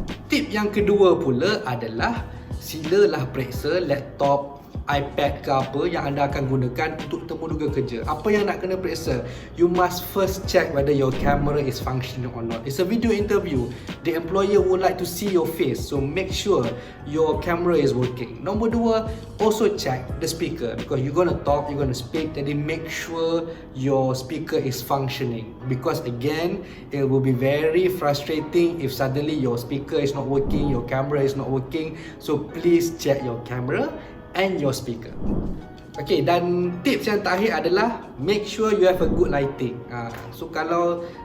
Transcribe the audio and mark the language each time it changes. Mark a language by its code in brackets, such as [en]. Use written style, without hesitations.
[ms] Tip yang kedua pula adalah silalah periksa laptop, iPad ke apa yang anda akan gunakan untuk temuduga kerja. Apa yang nak kena periksa? [en] You must first check whether your camera is functioning or not. It's a video interview. The employer would like to see your face, so make sure your camera is working. [ms] Nombor 2, [en] also check the speaker because you're gonna talk, you're gonna speak. Jadi make sure your speaker is functioning because again, it will be very frustrating if suddenly your speaker is not working, your camera is not working. So please check your camera and your speaker. Okay, [ms] dan tips yang terakhir adalah [en] make sure you have a good lighting. So kalau